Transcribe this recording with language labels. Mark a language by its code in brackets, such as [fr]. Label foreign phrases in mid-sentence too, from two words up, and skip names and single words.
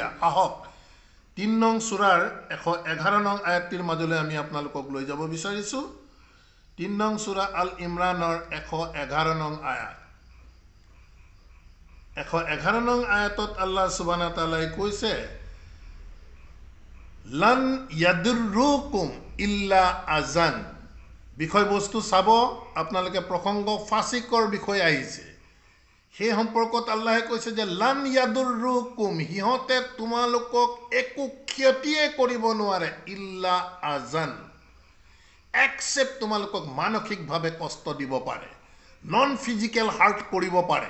[as] আহক ৩ নং সূৰাৰ ১১১ নং আয়াতটিৰ মাজলৈ আমি আপোনালোকক লৈ যাব বিচাৰিছোঁ। ৩ নং সূৰা আল ইমৰানৰ ১১১ নং আয়াত। ১১১ নং আয়াতত [ar] الله سبحانه تعالى [as] কৈছে, [ar] لن يضروكم إلا أذى. [as] বিষয়বস্তু চাব, আপোনালোকে প্ৰসংগ ফাচিকৰ বিষয়ে আহিছে। সেই সম্পৰ্কত আল্লাহে কৈছে যে [ar] لن يضروكم, [as] সিহঁতে তোমালোকক একো ক্ষতিয়ে কৰিব নোৱাৰে, [ar] إلا أذى, [as] একচেপ্ট তোমালোকক মানসিকভাৱে কষ্ট দিব পাৰে, [en] non physical hurt [as] কৰিব পাৰে।